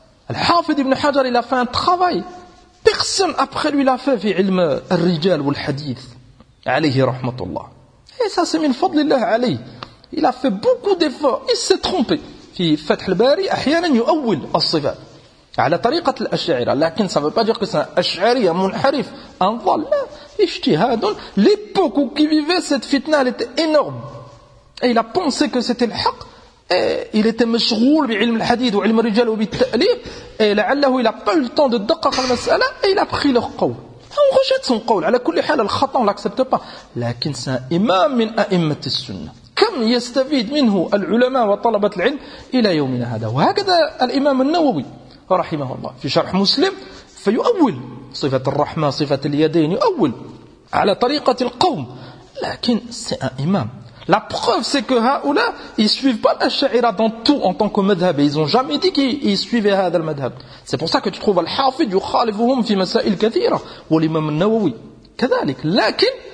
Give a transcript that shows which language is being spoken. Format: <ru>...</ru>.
<fr>الحافظ ابن حجر il a fait un travail personne après lui l'a fait</fr> <ar>في علم الرجال والحديث عليه رحمة الله</ar> <fr>et ça c'est</fr> <ar>من فضل الله عليه</ar> <fr>Il a fait beaucoup d'efforts. Il s'est trompé.</fr> <ar>في فتح الباري أحيانا يؤول الصفات على طريقة الأشعرة.</ar> <fr>لكن ça ne veut pas dire que c'est un أشعري, un منحرف, un ضال.</fr> <ar>اجتهاد.</ar> <fr>L'époque où il vivait, cette fitna était énorme. Et il a pensé que c'était le حق. Et il était</fr> <ar>مشغول بعلم الحديث وعلم الرجال وبالتأليف.</ar> <fr>Et لعله il n'a pas eu le temps de</fr> <ar>دقق المسألة.</ar> <fr>Et il a pris leur قول. On rejette son قول. على كل حال الخطأ on ne l'accepte pas. لكن c'est un imam من أئمة السنة.</fr> <ar>كم يستفيد منه العلماء وطلبة العلم إلى يومنا هذا وهكذا الإمام النووي رحمه الله في شرح مسلم فيؤول صفة الرحمة صفة اليدين يؤول على طريقة القوم لكن</ar> <fr>c'est un imam la preuve c'est que هؤلاء ils suivent pas l'ash'ira dans tout en tant</fr> <ar>que madhab</ar> <fr>ils ont jamais dit qu'ils suivaient</fr> <ar>هذا المذهب</ar> <fr>c'est pour ça que tu trouves</fr> <ar>الحافظ يخالفهم في مسائل كثيرة والإمام النووي كذلك لكن</ar>